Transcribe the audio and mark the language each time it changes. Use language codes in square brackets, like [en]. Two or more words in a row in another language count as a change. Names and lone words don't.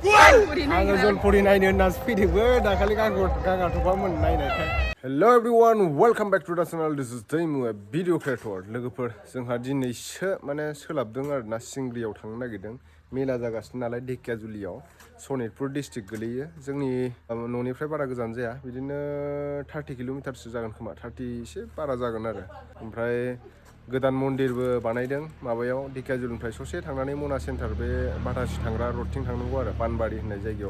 [brx] आङो जलपरि नायनो होननासो फैदोंबो दाखालि गागाथ'बामोन नायनायखाय। [en] Hello everyone, welcome back to the channel. This is Nupwibai video creator. [brx] लोगोफोर जोंहा दिनैसो माने सोलाबदों आरोना सिंग्रियाव थांनो नागिरदों। मेला जागासिनो नालाय धेकियाजुलियाव सनितपुर डिस्ट्रिक्ट गोलैयो। जोंनि न'निफ्राय बारा गोजान जाया, बिदिनो 30 किल'मिटारसो जागोन खोमा, 30 एसे बारा जागोन आरो। ओमफ्राय गोदान मन्दिरबो बानायदों माबायाव धेकियाजुलिनिफ्राय ससे थांनानै मना सेन्टार बे बाटासि थांग्रा रडथिं थांनांगौ आरो पानबारि होननाय जायगायाव।